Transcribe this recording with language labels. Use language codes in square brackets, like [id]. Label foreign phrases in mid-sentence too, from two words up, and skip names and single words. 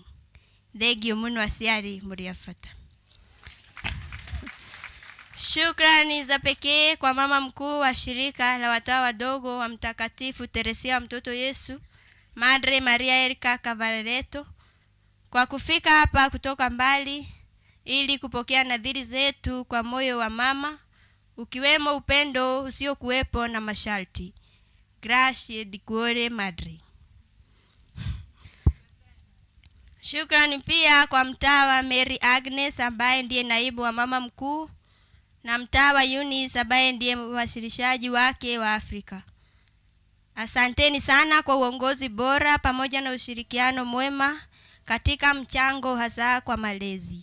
[sw] Thegio muno asiari muriafata. Shukrani za pekee kwa mama mkuu wa shirika la watawa wadogo wa Mtakatifu Teresia wa Mtoto Yesu, Madre Maria Erika Cavareto, kwa kufika hapa kutoka mbali ili kupokea nadhiri zetu kwa moyo wa mama, ukiwemo upendo usiokuwepo na masharti. [it] Grazie di cuore Madre. [sw] Shukrani pia kwa mtawa Mary Agnes ambaye ndiye naibu wa mama mkuu, na mtawa Eunice ambaye ndiye mwasilishaji wake wa Afrika. Asanteni sana kwa uongozi bora pamoja na ushirikiano mwema katika mchango hasa kwa malezi.